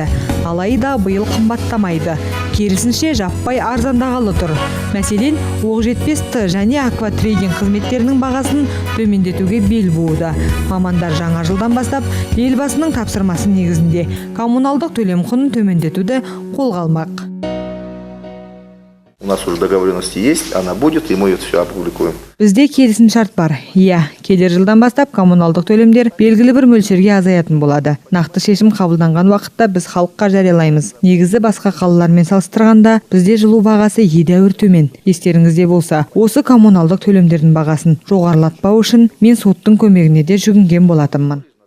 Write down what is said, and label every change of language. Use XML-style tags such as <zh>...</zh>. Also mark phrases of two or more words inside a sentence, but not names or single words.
<kk>Алайда биыл қымбаттамайды. Керісінше жаппай арзандағалы тұр. Мәселен, оқжетпес-Т және акватрейдинг қызметтерінің бағасын төмендетуге бел бууда. Мамандар жаңа жылдан бастап елбасының тапсырмасы негізінде коммуналдық төлем құнын төмендетуді қолға алмақ.</kk> <ru>У нас уже договоренности есть, она будет, и мы это все опубликуем.</ru> <kk>Бізде келісімшарт бар. Келер жылдан бастап коммуналдық төлемдер белгілі бір мөлшерге азаятын болады. Нақты шешім қабылданған уақытта біз халыққа жариялаймыз. Негізі басқа қалалармен салыстырғанда бізде жылу бағасы едәуір төмен. Естеріңізде болса, осы коммуналдық төлемдердің бағасын жоғарылатпау үшін мен соттың көмегіне де жүгінген болатынмын.</kk>